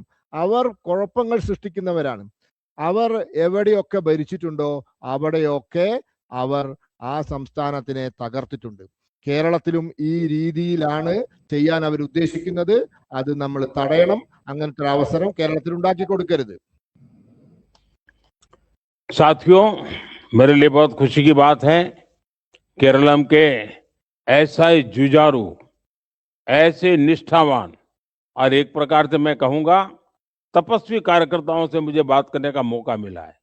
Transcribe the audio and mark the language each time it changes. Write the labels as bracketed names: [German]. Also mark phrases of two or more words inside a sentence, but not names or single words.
[Malayalam] അവർ കുഴപ്പങ്ങൾ സൃഷ്ടിക്കുന്നവരാണ്. അവർ എവിടെയൊക്കെ ഭരിച്ചിട്ടുണ്ടോ അവിടെയൊക്കെ അവർ ആ സംസ്ഥാനത്തിനെ തകർത്തിട്ടുണ്ട്. കേരളത്തിലും ഈ രീതിയിലാണ് ചെയ്യാൻ അവർ ഉദ്ദേശിക്കുന്നത്. അത് നമ്മൾ തടയണം. അങ്ങനത്തെ ഒരു അവസരം കേരളത്തിൽ ഉണ്ടാക്കി കൊടുക്കരുത്. [Hindi] साथियों, मेरे लिए बहुत खुशी की बात है, केरलम के ऐसा ही जुझारू, ऐसे निष्ठावान और एक प्रकार से मैं कहूंगा तपस्वी कार्यकर्ताओं से मुझे बात करने का मौका मिला है।